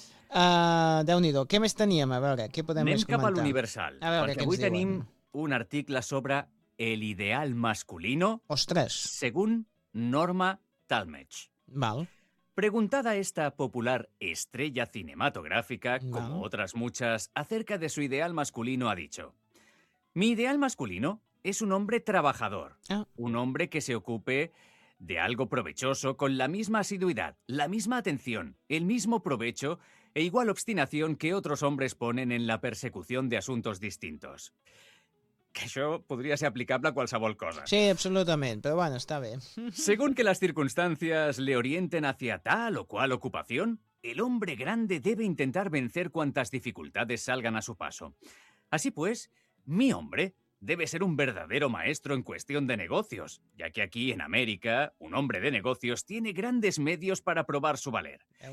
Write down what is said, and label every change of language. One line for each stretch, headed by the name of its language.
Catalan: Déu-n'hi-do, què més teníem? A veure, què podem anem comentar? Anem cap a l'Universal, perquè avui tenim un article sobre
Spanish: el ideal masculino.
Catalan: Ostres.
Spanish: Según Norma Talmadge.
Catalan: Val.
Spanish: Preguntada esta popular estrella cinematográfica, como otras muchas, acerca de su ideal masculino, ha dicho: mi ideal masculino es un hombre trabajador. Ah. Un hombre que se ocupe de algo provechoso con la misma asiduidad, la misma atención, el mismo provecho e igual obstinación que otros hombres ponen en la persecución de asuntos distintos.
Catalan: Que això podria ser aplicable a qualsevol cosa. Sí, absolutament, però bueno, està bé.
Spanish: Según que las circunstancias le orienten hacia tal o cual ocupación, el hombre grande debe intentar vencer cuantas dificultades salgan a su paso. Así pues, mi hombre debe ser un verdadero maestro en cuestión de negocios, ya que aquí en América, un hombre de negocios tiene grandes medios para probar su valer.